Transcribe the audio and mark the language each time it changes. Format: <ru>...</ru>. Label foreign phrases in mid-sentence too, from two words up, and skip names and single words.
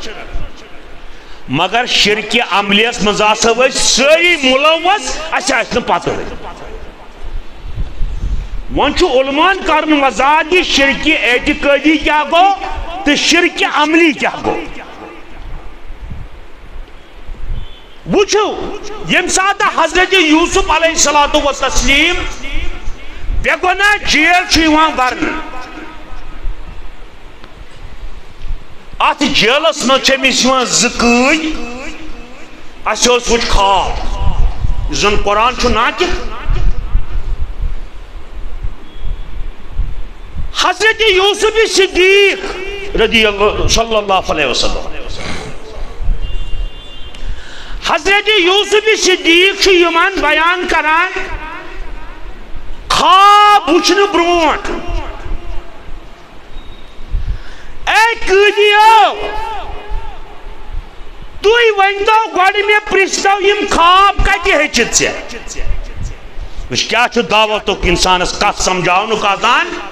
<ks>مگر شرکہِ عملیس منٛز آسو أسۍ سٲری مُلوث اسہِ آسہِ نہٕ پتہ وۄنۍ چھُ علما'n کرُن وضاحت یہِ شرکہِ اعتقٲدی کیٛاہ گوٚو تہٕ شرکہِ عملی کیٛاہ گوٚو وٕچھِو ییٚمہِ ساتہٕ حضرت یوٗسف</ks> <ar>علیہ الصلوٰتُ وتسلیم</ar> <ks>بے گۄناہ جیل چھُ یِوان برنہٕ اتھ جیلس منٛز چھِ أمِس یِوان زٕ قۭدۍ اسہِ اوس وٕچھ خواب یُس زن قرآن چھُ ناطق حضرت یوسف صدیق</ks> <ar>رضی اللہ صلی اللہ علیہ وسلم</ar> <ks>حضرت یوسف صدیق چھُ یِمن بیان کران خواب وٕچھنہٕ برونٛٹھ اے قۭدیو تُہۍ ؤنۍتو گۄڈٕ مےٚ پرٛژھتو یِم خواب کتہِ ہیٚچھِتھ ژےٚ وٕچھ کیٛاہ چھُ دعوتُک انسانس کتھ سمجھاونُک آسان</ks>